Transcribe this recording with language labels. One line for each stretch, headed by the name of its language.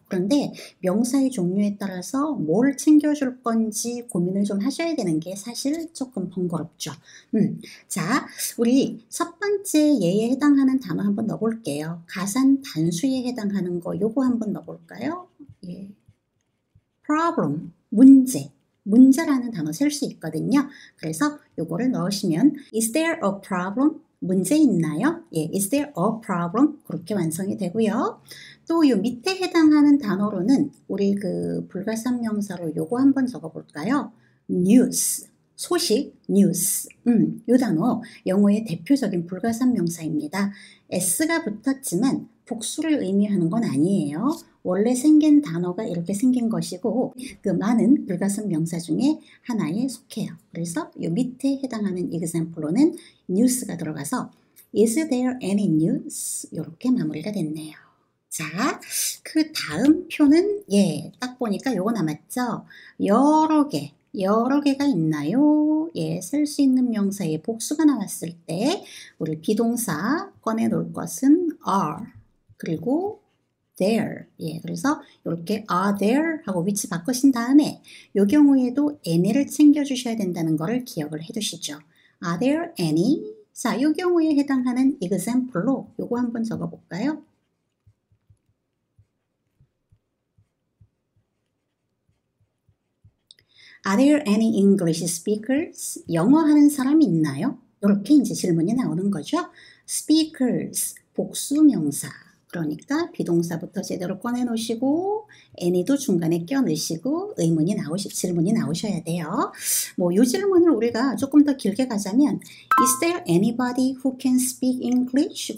Korean: 그런데 명사의 종류에 따라서 뭘 챙겨줄 건지 고민을 좀 하셔야 되는 게 사실 조금 번거롭죠. 자, 우리 첫 번째 예에 해당하는 단어 한번 넣어볼게요. 가산 단수에 해당하는 거 요거 한번 넣어볼까요? 예. problem, 문제라는 단어 쓸 수 있거든요. 그래서 요거를 넣으시면
English: is there a problem?
Korean: 문제 있나요? 예,
English: is there a problem?
Korean: 그렇게 완성이 되고요. 또 요 밑에 해당하는 단어로는 우리 그 불가산 명사로 요거 한번 적어볼까요? news, 소식, news. 요 단어 영어의 대표적인 불가산 명사입니다. s가 붙었지만 복수를 의미하는 건 아니에요. 원래 생긴 단어가 이렇게 생긴 것이고 그 많은 불가산 명사 중에 하나에 속해요. 그래서 이 밑에 해당하는 example로는 news가 들어가서
English: is there any news?
Korean: 이렇게 마무리가 됐네요. 자, 그 다음 표는 딱 보니까 요거 남았죠? 여러 개가 있나요? 쓸 수 있는 명사의 복수가 나왔을 때 우리 비동사 꺼내 놓을 것은 are 그리고 there. 그래서 이렇게
English: are there
Korean: 하고 위치 바꾸신 다음에 이 경우에도 any를 챙겨주셔야 된다는 것을 기억을 해두시죠.
English: Are there any?
Korean: 자, 이 경우에 해당하는 example로 요거 한번 적어볼까요?
English: Are there any English speakers?
Korean: 영어 하는 사람이 있나요? 이렇게 이제 질문이 나오는 거죠. speakers, 복수명사. 그러니까 비동사부터 제대로 꺼내 놓으시고 any도 중간에 껴 넣으시고 질문이 나오셔야 돼요. 이 질문을 우리가 조금 더 길게 가자면
English: Is there anybody who can speak English?